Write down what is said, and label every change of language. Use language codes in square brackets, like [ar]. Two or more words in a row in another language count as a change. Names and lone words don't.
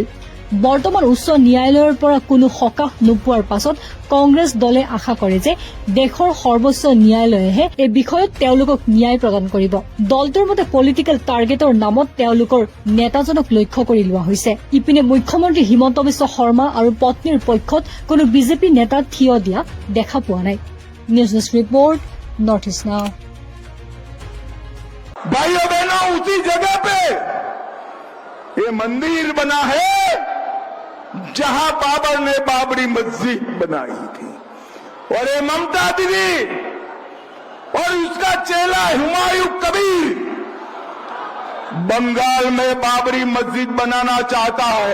[as] বৰ্তমান উচ্চ ন্যায়ালয়ৰ পৰা কোনো সকাহ নোপোৱাৰ পাছত কংগ্ৰেছ দলে আশা কৰে যে দেশৰ সৰ্বোচ্চ ন্যায়ালয়েহে এই বিষয়ত তেওঁলোকক ন্যায় প্ৰদান কৰিব। দলটোৰ মতে পলিটিকেল টাৰ্গেটৰ নামত তেওঁলোকৰ নেতাজনক লক্ষ্য কৰি লোৱা হৈছে। ইপিনে মুখ্যমন্ত্ৰী হিমন্ত বিশ্ব শৰ্মা আৰু পত্নীৰ পক্ষত কোনো বিজেপি নেতা থিয় দিয়া দেখা পোৱা নাই। [en] news desk report नॉर्थ ईस्ट नाउ। [hi] भाइयों बहनों, उसी जगह पे ये मंदिर बना है जहां बाबर ने बाबरी मस्जिद बनाई थी। और ये ममता दीदी और उसका चेला हुमायूं कबीर बंगाल में बाबरी मस्जिद बनाना चाहता है।